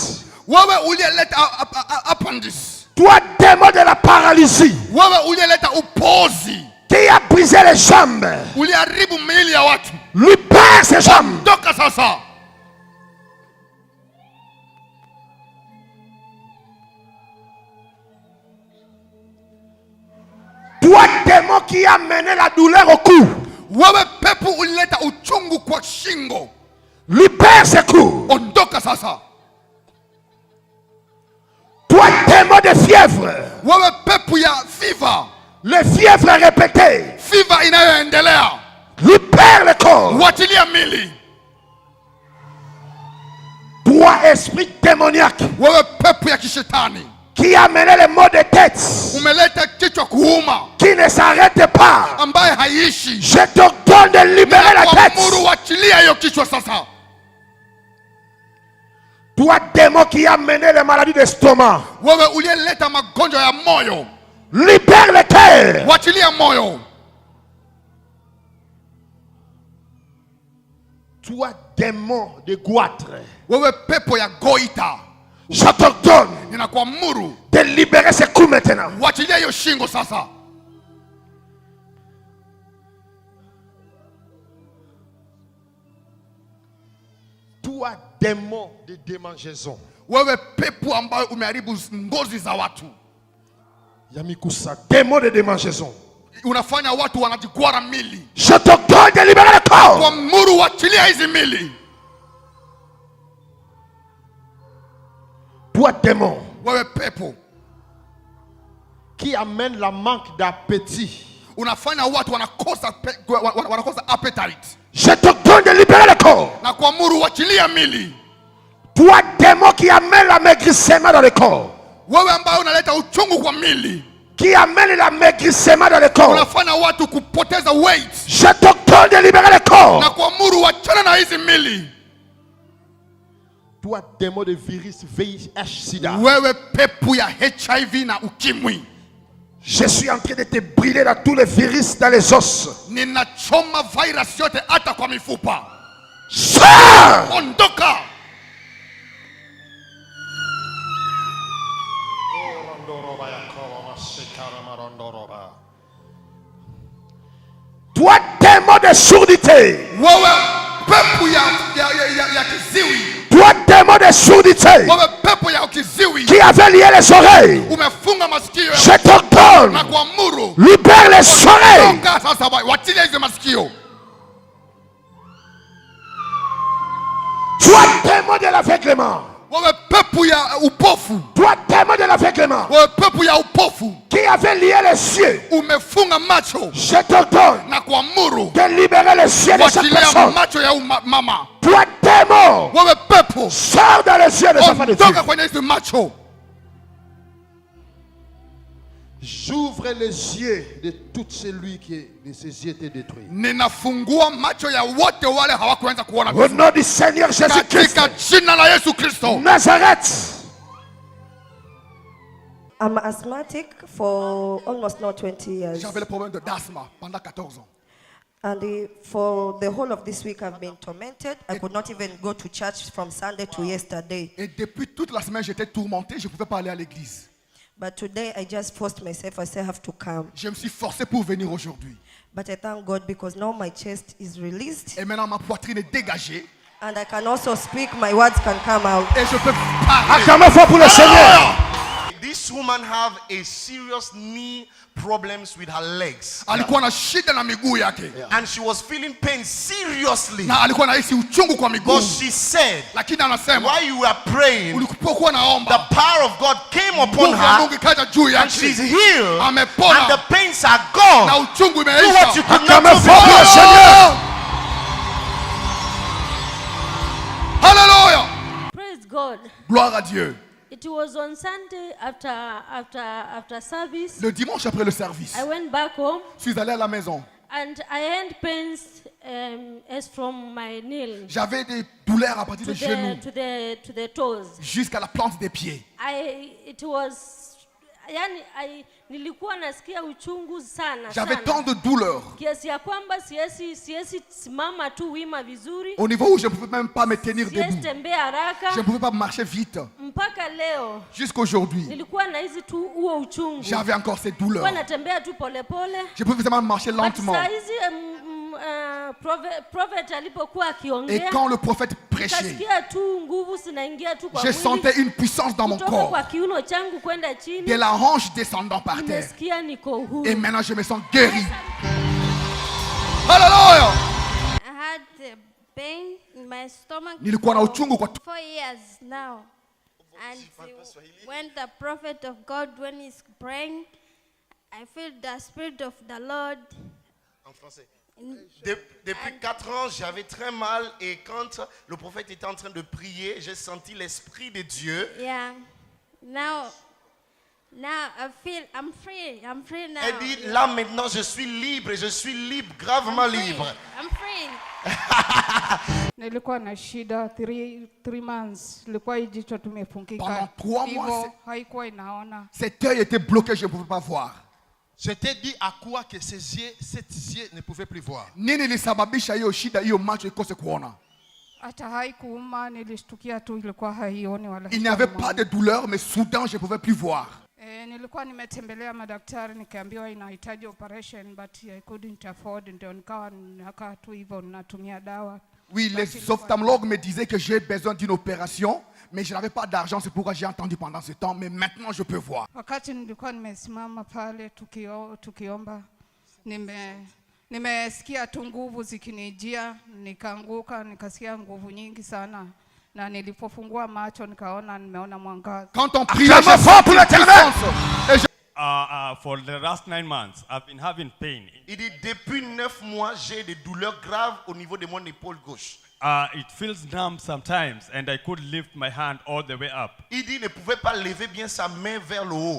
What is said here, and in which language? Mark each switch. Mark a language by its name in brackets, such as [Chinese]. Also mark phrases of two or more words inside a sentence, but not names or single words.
[Swahili] Wewe uliyeleta appendix. [French] Toi démon de la paralysie. [Swahili] Wewe uliyeleta upozi. [French] Qui a brisé les jambes. [Swahili] Uliharibu miili ya watu. [French] Libère ces jambes. [Swahili] Toka sasa. [French] Toi démon qui a mené la douleur au cou. [Swahili] Wewe pepo ulileta uchungu kwa shingo. [French] Libère ce cou. [Swahili] Ondoka sasa. [French] Toi démon de fièvre. [Swahili] Wewe pepo ya fever. [French] Les fièvres répétées. [Swahili] Fever inayoendelea. [French] Libère le corps. [Swahili] Wachilia mili. [French] Toi esprit démoniaque. [Swahili] Wewe pepo ya kishetani. [French] Qui a mené les maux de tête. [Swahili] Umeleta kichwa kuuma. [French] Qui ne s'arrête pas. [Swahili] Ambaye haishi. [French] Je t'ordonne de libérer la tête. [Swahili] Kuamuru wachilia hiyo kichwa sasa. [French] Toi démon qui a mené les maladies d'estomac. [Swahili] Wewe uliyeleta magonjwa ya moyo. [French] Libère le cœur. [Swahili] Wachilia moyo. [French] Toi démon de goitre. [Swahili] Wewe pepo ya goita. [French] Je t'ordonne [Swahili] ninakuamuru [French] de libérer ce cou maintenant. [Swahili] Wachilia hiyo shingo sasa. [French] Toi démon de démangeaison. [Swahili] Wewe pepo ambayo umeharibu ngozi za watu. [French] Yamikusa démon de démangeaison. [Swahili] Unafanya watu wanajigwara mili. [French] Je t'ordonne de libérer le corps. [Swahili] Kuamuru wachilia hizi mili. [French] Toi démon. [Swahili] Wewe pepo [French] qui amène la manque d'appétit. [Swahili] Unafanya watu wanakosa appetite. [French] Je t'ordonne de libérer le corps. [Swahili] Na kuamuru wachilia mili. [French] Toi démon qui amène l'amaigrissement dans le corps. [Swahili] Wewe ambaye unaleta uchungu kwa mili. [French] Qui amène l'amaigrissement dans le corps. [Swahili] Unafanya watu kupoteza weight. [French] Je t'ordonne de libérer le corps. [Swahili] Na kuamuru wachana na hizi mili. [French] Toi démon de virus VIH/SIDA. [Swahili] Wewe pepo ya HIV na ukimwi. [French] Je suis en train de te brûler dans tous les virus dans les os. [Swahili] Ninachoma virus yote hata kwa mifupa. [French] Sors! [Swahili] Ondoka. [French] Toi démon de surdité. [Swahili] Wewe pepo ya kiziwi. [French] Toi démon de surdité. [Swahili] Wewe pepo ya kiziwi. [French] Qui avait lié les oreilles. [Swahili] Umefunga masikio. [French] Je t'ordonne. [Swahili] Na kuamuru. [French] Libère les oreilles. [Swahili] Ondoka sasa, wachilia hizo masikio. [French] Toi démon de l'aveuglement. [Swahili] Wewe pepo ya upofu. [French] Toi démon de l'aveuglement. [Swahili] Wewe pepo ya upofu. [French] Qui avait lié les yeux. [Swahili] Umefunga macho. [French] Je t'ordonne [Swahili] Na kuamuru. [French] de libérer les yeux de cette personne. [Swahili] Macho ya mama. [French] Toi démon. [Swahili] Wewe pepo. [French] Sors dans les yeux de sa femme de [Swahili] Ondoka [French] Dieu. [Swahili] kwenye hizo macho. [French] J'ouvre les yeux de tout celui qui de ses yeux étaient détruits. [Swahili] Ninafungua macho ya wote wale hawakuanza kuona. [French] Au nom du Seigneur Jésus-Christ. [Swahili] Katika jina la Yesu Kristo. Nazareth. [English] I'm asthmatic for almost now 20 years. [French] J'avais le problème de d'asthme pendant 14 ans. [English] And for the whole of this week I've been tormented. I could not even go to church from Sunday to yesterday. [French] Et depuis toute la semaine j'étais tourmenté, je ne pouvais pas aller à l'église. [English] But today I just forced myself. I say I have to come. [French] Je me suis forcé pour venir aujourd'hui. [English] But I thank God because now my chest is released [French] Et maintenant ma poitrine est dégagée. [English] and I can also speak. My words can come out. [French] Et je peux parler. Acclamez fort pour le Seigneur. [English] This woman have a serious knee problems with her legs. [Swahili] Alikuwa na shida na miguu yake. [English] And she was feeling pain seriously. [Swahili] Na alikuwa anahisi uchungu kwa miguu. [English] But she said, [Swahili] Lakini anasema [English] while you were praying, [Swahili] ulipokuwa [English] the [Swahili] naomba [English] power of God came upon [Swahili] nguvu ya Mungu [English] her [Swahili] ikaja juu [English] and she's [Swahili] yake. [English] healed [Swahili] Amepona. [English] and the pains are [Swahili] Na [English] gone. [Swahili] uchungu [English] Do what you [Swahili] imeisha. [English] could not [French] Acclamez [English] do [French] fort pour le [English] before. [French] Seigneur. Hallelujah. [English] Praise God. [French] Gloire à Dieu. [English] It was on Sunday after service. [French] Le dimanche après le service, [English] I went back home [French] je suis allé à la maison. [English] and I had pains as from my knee [French] J'avais des douleurs à partir [English] to [French] des genoux [English] to the toes. [French] jusqu'à la plante des pieds. [Swahili] Nilikuwa nasikia uchungu sana [French] J'avais [Swahili] sana. [French] tant de douleurs [Swahili] Kiasi ya kwamba siwezi simama tu wima vizuri. [French] au niveau où je ne pouvais même pas me tenir [Swahili] Siwezi [French] debout. [Swahili] tembea haraka. [French] Je ne pouvais pas marcher vite. [Swahili] Mpaka leo [French] Jusqu'aujourd'hui, [Swahili] nilikuwa na hizi tu huo uchungu. [French] j'avais encore ces douleurs. [Swahili] Nilikuwa natembea tu polepole. [French] Je pouvais seulement marcher But lentement. [Swahili] saa hizi prophet alipokuwa [French] Et [Swahili] akiongea [French] quand le prophète prêchait, [Swahili] nikasikia tu nguvu zinaingia tu kwa [French] je sentais [Swahili] mwili [French] une puissance dans mon [Swahili] kutoka [French] corps. [Swahili] kwa kiuno changu kwenda [French] De [Swahili] chini. [French] la hanche descendant par terre. [Swahili] Nimesikia niko huru. [French] Et maintenant, je me sens guéri. Hallelujah! [English] I had pain in my stomach [Swahili] Nilikuwa na [English] for [Swahili] uchungu kwa [English] 4 years now. And when the prophet of God, when he's praying, I feel the spirit of the Lord. [French] En français. Depuis 4 ans, j'avais très mal et quand le prophète était en train de prier, j'ai senti l'esprit de Dieu. [English] Yeah. Now I feel I'm free. I'm free now. [French] Elle dit, là maintenant je suis libre et je suis libre, gravement libre. [English] I'm free. [Swahili] Nilikuwa na shida 3 months, ilikuwa hii jicho [French] Pendant [Swahili] tumefungika 3 hivyo, [French] mois, [Swahili] haikuwa inaona. [French] cet œil était bloqué, je ne pouvais pas voir. J'étais dit à quoi que ces yeux ne pouvaient plus voir. [Swahili] Nini ilisababisha hiyo shida, hiyo macho ikose kuona? Hata haikuuma, nilishtukia tu ilikuwa haioni wala. [French] Il n'y avait pas de douleur, mais soudain, je ne pouvais plus voir. [Swahili] Nilikuwa nimetembelea madaktari nikaambiwa inahitaji operation [English] but I couldn't afford, [Swahili] ndio nikakaa tu hivyo natumia dawa. [French] Oui, les ophtalmologues me disaient que j'ai besoin d'une opération, mais je n'avais pas d'argent, c'est pourquoi j'ai attendu pendant ce temps, mais maintenant je peux voir. [Swahili] Wakati nilikuwa nimesimama pale tukiomba, nimesikia tu nguvu zikinijia, nikaanguka, nikasikia nguvu nyingi sana. Na nilipofungua macho nikaona nimeona mwangaza. [French] Quand on prie, j'ai senti la puissance. [English] For the last 9 months, I've been having pain. [French] Il dit, depuis 9 mois, j'ai des douleurs graves au niveau de mon épaule gauche. [English] It feels numb sometimes, and I could lift my hand all the way up. [French] Il dit, il ne pouvait pas lever bien sa main vers le haut.